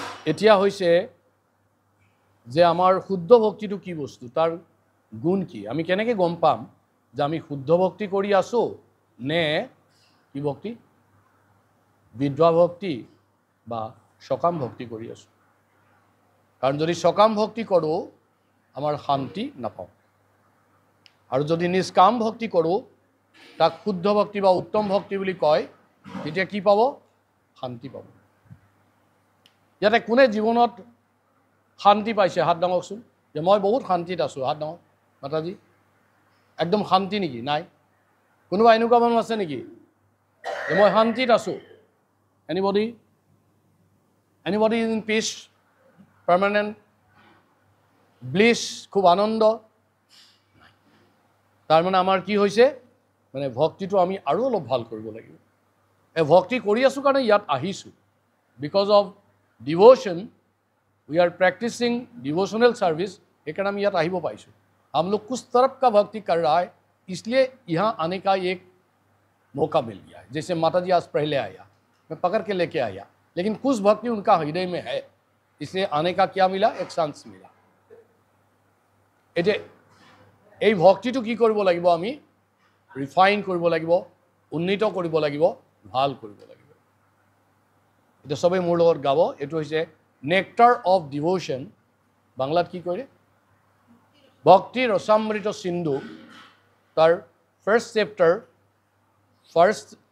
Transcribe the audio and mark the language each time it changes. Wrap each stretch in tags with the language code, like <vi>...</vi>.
<as>এতিয়া হৈছে যে আমাৰ শুদ্ধ ভক্তিটো কি বস্তু, তাৰ গুণ কি, আমি কেনেকৈ গম পাম যে আমি শুদ্ধ ভক্তি কৰি আছোঁ নে কি ভক্তি, বিধৱা ভক্তি বা সকাম ভক্তি কৰি আছোঁ। কাৰণ যদি সকাম ভক্তি কৰোঁ আমাৰ শান্তি নাপাওঁ, আৰু যদি নিষ্কাম ভক্তি কৰোঁ তাক শুদ্ধ ভক্তি বা উত্তম ভক্তি বুলি কয়, তেতিয়া কি পাব, শান্তি পাব। ইয়াতে কোনে জীৱনত শান্তি পাইছে হাত দাঙকচোন, যে মই বহুত শান্তিত আছোঁ, হাত দাঙক। মাতাজী একদম শান্তি নেকি? নাই। কোনোবা এনেকুৱা মানুহ আছে নেকি যে মই শান্তিত আছোঁ?</as> <en>anybody is in peace, permanent bliss,</en> <as>খুব আনন্দ? তাৰমানে আমাৰ কি হৈছে, মানে ভক্তিটো আমি আৰু অলপ ভাল কৰিব লাগিব। এই ভক্তি কৰি আছোঁ কাৰণে ইয়াত আহিছোঁ,</as> <en>because of devotion we are practicing devotional service,</en> <as>সেইকাৰণে আমি ইয়াত আহিব পাইছোঁ।</as> <hi>हम लोग कुछ तरफ का भक्ति कर रहा है, इसलिए यहाँ आने का एक मौका मिल गया है। जैसे माता जी आज पहले आया, मैं पकड़ के लेके आया, लेकिन कुछ भक्ति उनका हृदय में है, इसलिए आने का क्या मिला, एक चांस मिला।</hi> <as>এতিয়া এই ভক্তিটো কি কৰিব লাগিব, আমি ৰিফাইন কৰিব লাগিব, উন্নীত কৰিব লাগিব, ভাল কৰিব লাগিব। এতিয়া সবেই মোৰ লগত গাব, এইটো হৈছে নেক্টাৰ অফ ডিভোশন। বাংলাত কি কৰে, ভক্তি ৰসামৃত সিন্ধু, তাৰ ফাৰ্ষ্ট চেপ্টাৰ, ফাৰ্ষ্ট</as>